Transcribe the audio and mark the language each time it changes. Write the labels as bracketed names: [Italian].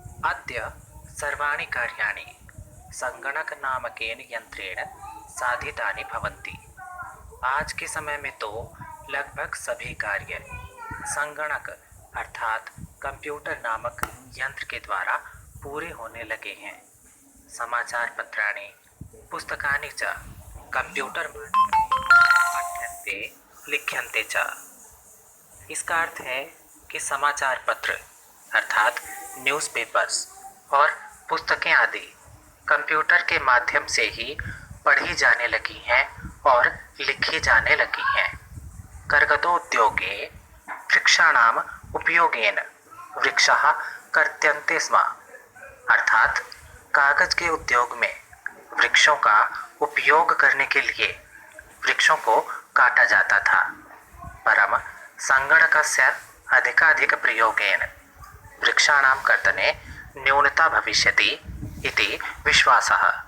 [Sanskrit] अद्य सर्वाणि कार्याणि संगणक नामकेन यंत्रेण साधितानि भवन्ति। [Hindi] आज के समय में तो लगभग सभी कार्य संगणक अर्थात कंप्यूटर नामक यंत्र के द्वारा पूरे होने लगे हैं। [Sanskrit] समाचार पत्राणि पुस्तकानि च कंप्यूटर पठ्यन्ते लिख्यन्ते च। [Hindi] इसका अर्थ है कि समाचार पत्र अर्थात न्यूज़पेपर्स और पुस्तकें आदि कंप्यूटर के माध्यम से ही पढ़ी जाने लगी हैं और लिखी जाने लगी हैं। [Sanskrit] कर्गदोद्योगे वृक्षाणाम उपयोगेन वृक्षाः कर्त्यन्ते स्म [Hindi] अर्थात कागज के उद्योग में वृक्षों का उपयोग करने के लिए वृक्षों को काटा जाता था। [Sanskrit] परम संगणकस्य अधिकाधिक प्रयोगेन वृक्षाणां कर्तने न्यूनता भविष्यति इति विश्वासः।